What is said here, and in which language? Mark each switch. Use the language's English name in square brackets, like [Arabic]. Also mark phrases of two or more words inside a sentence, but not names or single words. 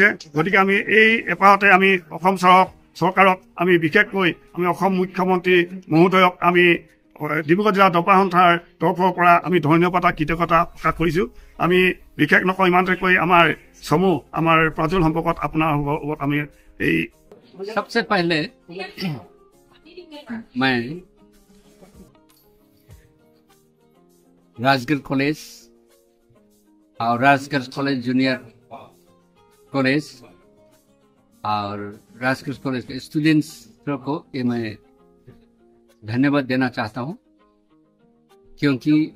[Assamese] গতিকে আমি এই এপাহতে আমি অসম চৰকাৰক আমি বিশেষকৈ আমি অসম মুখ্যমন্ত্ৰী মহোদয়ক আমি ডিব্ৰুগড় জিলা দবা সন্থাৰ তৰফৰ পৰা আমি ধন্যবাদ আৰু কৃতজ্ঞতা প্ৰকাশ কৰিছোঁ। আমি বিশেষ নকওঁ ইমানতে কৈ আমাৰ চমু আমাৰ প্ৰাঞ্জল সম্পৰ্কত আপোনাৰ লগত আমি এই [Hindi] सबसे पहले मैं राजगढ़ कॉलेज और राजगढ़ कॉलेज जूनियर कॉलेज और राजगढ़ कॉलेज के स्टूडेंट्स को ये मैं धन्यवाद देना चाहता हूँ, क्योंकि